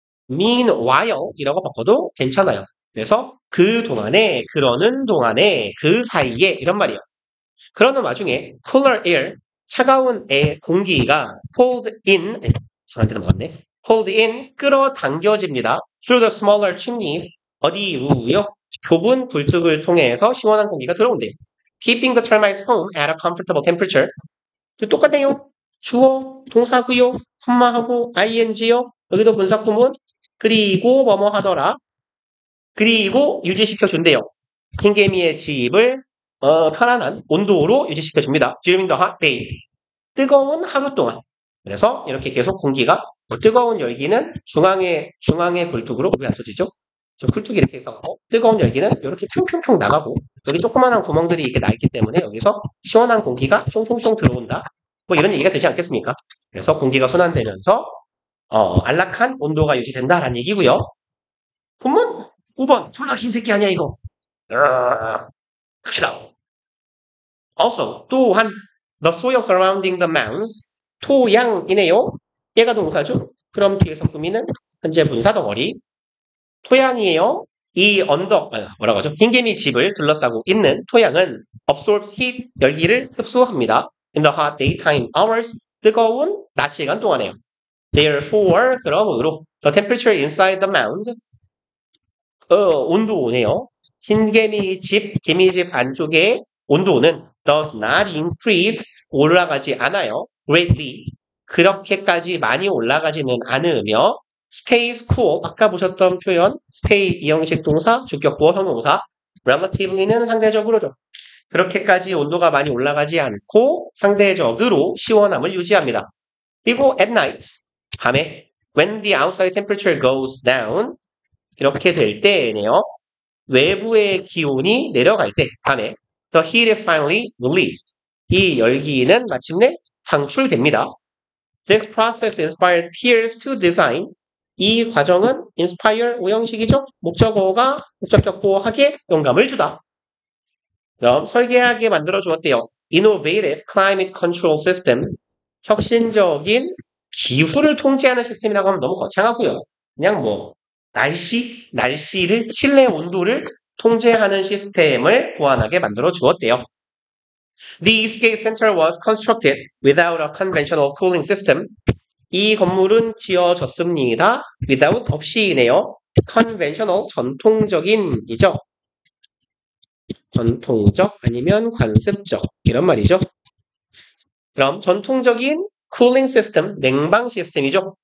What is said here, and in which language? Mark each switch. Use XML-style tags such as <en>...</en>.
<ko>meanwhile 이라고 바꿔도 괜찮아요. 그래서 그 동안에, 그러는 동안에, 그 사이에 이런 말이에요. 그러는 와중에</ko> <en>cooler air,</en> <ko>차가운 공기가</ko> <en>pulled in,</en> <ko>저한테 넘어갔네.</ko> <en>pulled in,</en> <ko>끌어당겨집니다.</ko> <en>through the smaller chimneys,</en> <ko>어디로요? 좁은 굴뚝을 통해서 시원한 공기가 들어온대요.</ko> <en>keeping the termites home at a comfortable temperature.</en> <ko>똑같네요. 주어, 동사구요, 콤마하고 ing요. 여기도 분사구문. 그리고 뭐뭐 하더라. 그리고 유지시켜준대요. 흰개미의 집을 편안한 온도로 유지시켜줍니다.</ko> <en>during the hot day.</en> <ko>뜨거운 하루 동안. 그래서 이렇게 계속 공기가 뜨거운 열기는 중앙의 굴뚝으로 왜 안 써지죠? 저 굴뚝이 이렇게 해서 뜨거운 열기는 이렇게 평평평 나가고 여기 조그마한 구멍들이 이렇게 나 있기 때문에 여기서 시원한 공기가 숑숑숑 들어온다. 뭐 이런 얘기가 되지 않겠습니까? 그래서 공기가 순환되면서 안락한 온도가 유지된다라는 얘기고요. 본문 5번 졸라 흰 새끼 아니야 이거. 갑시다.</ko> <en>Also</en> <ko>또한</ko> <en>the soil surrounding the mounds</en> <ko>토양이네요. 얘가 동사죠. 그럼 뒤에서 꾸미는 현재 분사 덩어리 토양이에요. 이 언덕 뭐라고 하죠? 흰개미 집을 둘러싸고 있는 토양은</ko> <en>absorbs heat</en> <ko>열기를 흡수합니다.</ko> <en>In the hot daytime hours</en> <ko>뜨거운 낮 시간 동안에요.</ko> <en>Therefore</en> <ko>그러므로</ko> <en>the temperature inside the mound</en> <ko>온도네요. 흰개미 집, 개미집 안쪽의 온도는</ko> <en>does not increase,</en> <ko>올라가지 않아요. greatly, 그렇게까지 많이 올라가지는 않으며</ko> <en>stays cool.</en> <ko>아까 보셨던 표현 stay 이형식 동사, 주격보어 형용사. relatively는 상대적으로죠. 그렇게까지 온도가 많이 올라가지 않고 상대적으로 시원함을 유지합니다.</ko> <en>그리고 at night,</en> <ko>밤에</ko> <en>when the outside temperature goes down</en> <ko>이렇게 될 때네요. 외부의 기온이 내려갈 때 밤에</ko> <en>the heat is finally released.</en> <ko>이 열기는 마침내 방출됩니다.</ko> <en>This process inspired peers to design.</en> <ko>이 과정은 inspire 오형식이죠. 목적어가 목적격 보호하게 영감을 주다. 그럼 설계하게 만들어 주었대요.</ko> <en>Innovative climate control system.</en> <ko>혁신적인 기후를 통제하는 시스템이라고 하면 너무 거창하고요. 그냥 뭐 날씨를 실내 온도를 통제하는 시스템을 고안하게 만들어 주었대요.</ko> <en>The Eastgate Center was constructed without a conventional cooling system.</en> <ko>이 건물은 지어졌습니다. without 없이네요. conventional 전통적인이죠. 전통적 아니면 관습적 이런 말이죠. 그럼 전통적인 cooling system, 냉방 시스템이죠.</ko>